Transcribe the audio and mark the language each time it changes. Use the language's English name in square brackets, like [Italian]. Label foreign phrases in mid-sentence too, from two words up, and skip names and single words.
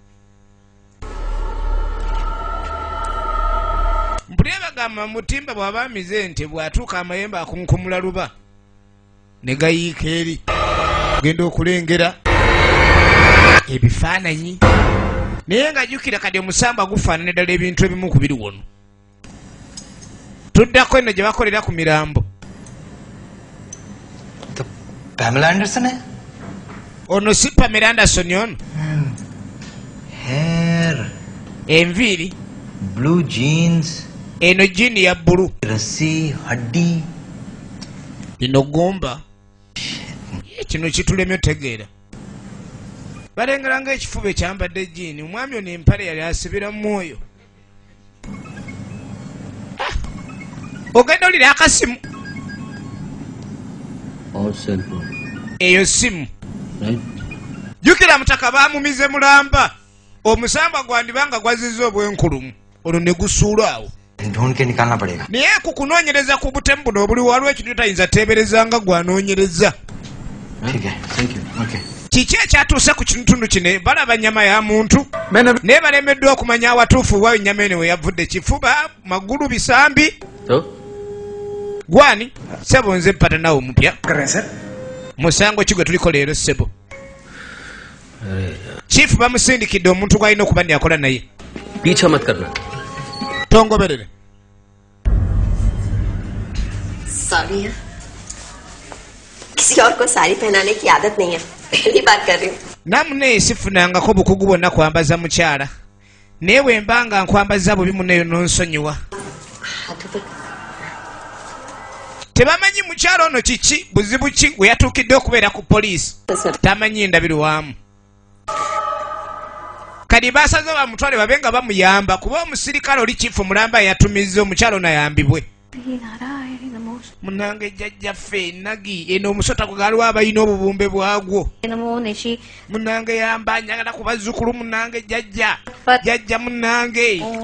[Ganda] mpulira bagamba mutimba bw'aba amize nti bw'atuuka amayembe akunkumula luba ne gayiika eri genda okulengera ebifaananyi naye nga jjukira kadi omusamba gufaanana ddala ebintu ebimu ku biri wano tuddako eno gye bakolera ku mirambo [Hindi] पैमला एंडरसन है [Ganda] ono si Pamela Anderson ono [Hindi] हेयर [Ganda] enviiri [English] blue jeans [Ganda] eno jini ya bbulu [Hindi] रस्सी हड्डी [Ganda] lino gomba kino kitulemye otegeera balengera ng'ekifuba ekyambadde jiini omwami ono empale yali asibira mu mwoyo ogenda olira akasimu [Hindi] और सेलफोन [Ganda] eyo simu [Hindi] राइट [Ganda] jjukira mutaka baamumize mulamba omusamba gwandibanga gwazizza obwenkulumu olwo ne gusuula awo [Hindi] ढूंढ के निकालना पड़ेगा [Ganda] naye ku kunoonyereza ku butemu buno obuli waliwo ekintu tayinza teebereza nga gwanoonyereza [Hindi] ठीक है [English] thank you okay [Ganda] kiki ekyatuuse ku kitundu kino balaba nnyama ya muntu naye balemeddwa okumanya awatuufu wa nnyama eno we yavudde kifuba magulu bisambi [Hindi] तो [Ganda] gwani sebo nze mpata nawe omupya musango ki gwe tuliko leero sebo chifu bamusindikidde omuntu gwalina okuba ndi akola naye [Hindi] पीछा मत करना [Ganda] tongoberere [Hindi] सॉरी है किसी और को साड़ी पहनाने की आदत नहीं है पहली बार कर रही हूँ [Ganda] namunne sifunangako bukugu bwonna kwambaza mukyala naye bwe mbanga nkwambaza bubi muneyo nonsonyiwa [Hindi] हाथों पे [Ganda] tebamanyi mukyala ono kiki buzibu ki we yatuukidde okubeera ku poliisi tamanyi ndabirwamu kadi basaze bamutwale babe nga bamuyamba kuba omusirikale oli kifu mulamba yatumiza omukyala ono ayambibwe munange jjajjaffe nagi eno omusota gwe galiwo abalina obubumbe bwagwo munange yamba njagala ku bazzukulu munange jjajja munange